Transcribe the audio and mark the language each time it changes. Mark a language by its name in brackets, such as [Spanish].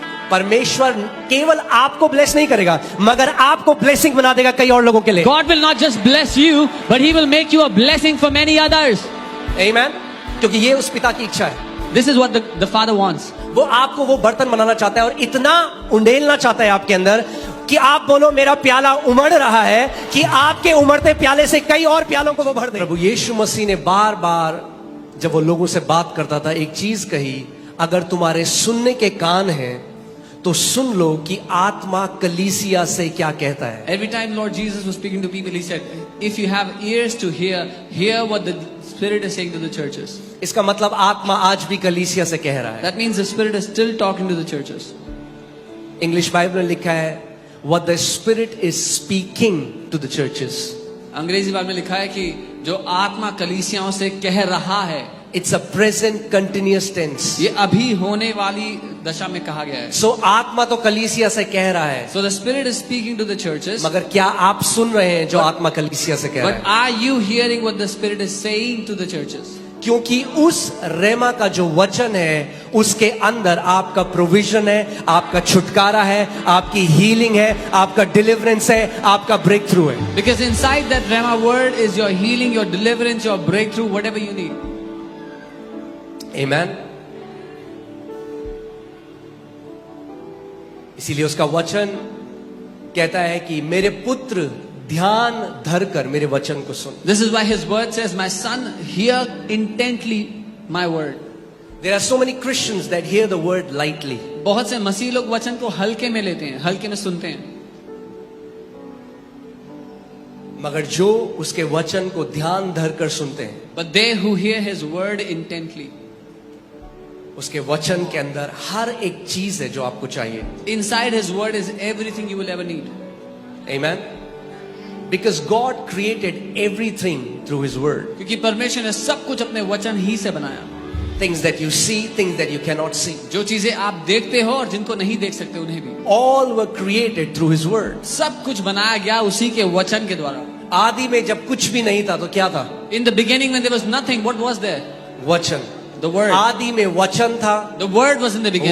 [Hindi] परमेश्वर केवल आपको ब्लेस नहीं करेगा, मगर आपको ब्लेसिंग बना देगा कई और लोगों के लिए। [English] God will not just bless you, but He will make you a blessing for many others. [Hindi] आमीन। क्योंकि ये उस पिता की इच्छा है। [English] This is what the Father wants. [Hindi] वो आपको वो बर्तन बनाना चाहता है और इतना उंडेलना चाहता है आपके अंदर कि आप बोलो मेरा प्याला उमड़ रहा है, कि आपके उमड़ते प्याले से कई और प्यालों को वो भर दे। प्रभु यीशु मसीह ने बार बार जब वो लोगों से बात करता था एक चीज कही, अगर तुम्हारे सुनने के कान हैं तो सुन लो कि आत्मा कलीसिया से क्या कहता है। [English] Every time Lord Jesus was speaking to people, He said, if you have ears to hear, hear what the Spirit is saying to the churches. [Hindi] इसका मतलब आत्मा आज भी कलीसिया से कह रहा है। [English] That means the Spirit is still talking to the churches. [Hindi] English Bible में लिखा है [English] what the Spirit is speaking to the churches. [Hindi] अंग्रेजी बाइबल में लिखा है कि जो आत्मा कलीसियाओं से कह रहा है, [English] It's a present continuous tense. [Hindi] ये अभी होने वाली दशा में कहा गया है। So आत्मा तो कलीसिया से कह रहा है, [English] So the Spirit is speaking to the churches. [Hindi] मगर क्या आप सुन रहे हैं जो आत्मा कलीसिया से कह रहा [English] But [Hindi] है? [English] are you hearing what the Spirit is saying to the churches? [Hindi] क्योंकि उस रेमा का जो वचन है उसके अंदर आपका प्रोविजन है, आपका छुटकारा है, आपकी हीलिंग है, आपका डिलीवरेंस है, आपका ब्रेक थ्रू है। [English] Because inside that Rhema word is your healing, your deliverance, your breakthrough, whatever you need. [Hindi] आमीन। इसीलिए उसका वचन कहता है कि मेरे पुत्र ध्यान धरकर मेरे वचन को सुन। [English] This is why His word says, "My son, hear intently my word." There are so many Christians that hear the word lightly. [Hindi] बहुत से मसीह लोग वचन को हल्के में लेते हैं, हल्के में सुनते हैं, मगर जो उसके वचन को ध्यान धरकर सुनते हैं, [English] but they who hear His word intently, [Hindi] उसके वचन के अंदर हर एक चीज है जो आपको चाहिए। [English] inside His word is everything you will ever need. Amen. Because God created everything through His word. [Hindi] क्योंकि परमेश्वर ने सब कुछ अपने वचन ही से बनाया। [English] Things that you see, things that you cannot see. [Hindi] जो चीजें आप देखते हो और जिनको नहीं देख सकते उन्हें भी, [English] All were created through His word. [Hindi] सब कुछ बनाया गया उसी के वचन के द्वारा। आदि में जब कुछ भी नहीं था तो क्या था? [English] In the beginning when there was nothing, what was there? [Hindi] वचन। [English] The word. [Hindi] आदि में वचन था। [English] The word was in the beginning.